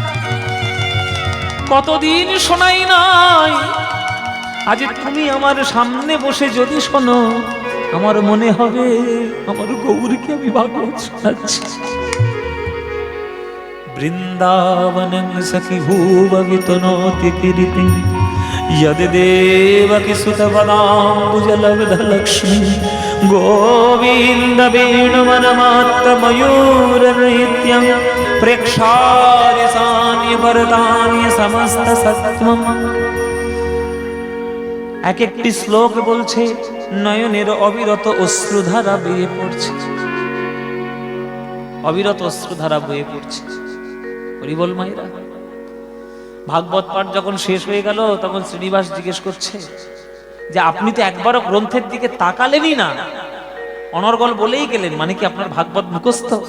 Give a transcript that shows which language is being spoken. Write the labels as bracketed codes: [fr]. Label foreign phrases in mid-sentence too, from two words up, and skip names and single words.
[bn] কতদিন শোনাই নাই, আজ তুমি আমার সামনে বসে যদি শোনো, আমার মনে হবে আমার গৌরকে আমি ভাগবত শোনাচ্ছি। [sa] বৃন্দাবনং সখি ভুববিতনোতি কীর্তি यद्देवकी सुतपदाम्बुजलब्धलक्ष्मी गोविन्द वेणुवनमात्तमयूरनृत्यं प्रेक्षार्यसान्य वरदान्य समस्त सत्त्वम्। [bn] এক একটি শ্লোক বলছে, নয়নের অবিরত অশ্রুধারা বেয়ে পড়ছে, অবিরত অশ্রুধারা বয়ে পড়ছে। হরি বল মায়েরা। ভাগবত পাঠ যখন শেষ হয়ে গেল তখন শ্রীনিবাস জিজ্ঞেস করছে যে আপনি তো একবারও গ্রন্থের দিকে তাকালেনই না, অনর্গল বলেই গেলেন, মানে কি আপনার ভাগবত মুখস্থ?